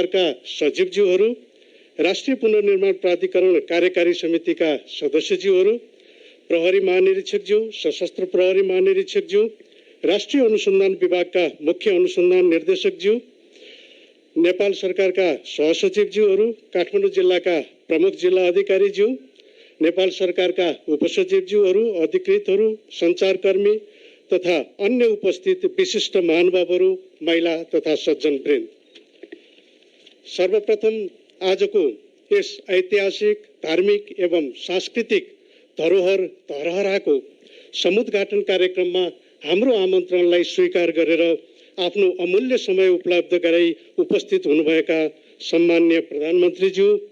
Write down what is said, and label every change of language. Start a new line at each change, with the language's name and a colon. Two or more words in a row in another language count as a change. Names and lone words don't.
Nepali: का सचिवज्यूहरू, राष्ट्रीय पुनर्निर्माण प्राधिकरण कार्यकारी समिति का सदस्यज्यूहरू, प्रहरी महानिरीक्षकज्यू, सशस्त्र प्रहरी महानिरीक्षकज्यू, राष्ट्रीय अनुसंधान विभाग का मुख्य अनुसंधान निर्देशकज्यू, नेपाल सरकार का सहसचिवज्यूहरू, काठमाडौँ जिल्ला का प्रमुख जिल्ला अधिकारीज्यू, नेपाल सरकार का उपसचिवज्यूहरू, अधिकृतहरू, संचारकर्मी तथा अन्य उपस्थित विशिष्ट महानुभावहरू, महिला तथा सज्जनवृन्द, सर्वप्रथम आजको यस ऐतिहासिक धार्मिक एवं सांस्कृतिक धरोहरको समुद्घाटन कार्यक्रममा हाम्रो आमन्त्रणलाई स्वीकार गरेर आफ्नो अमूल्य समय उपलब्ध गराई उपस्थित हुनुभएका सम्माननीय प्रधानमन्त्रीज्यू,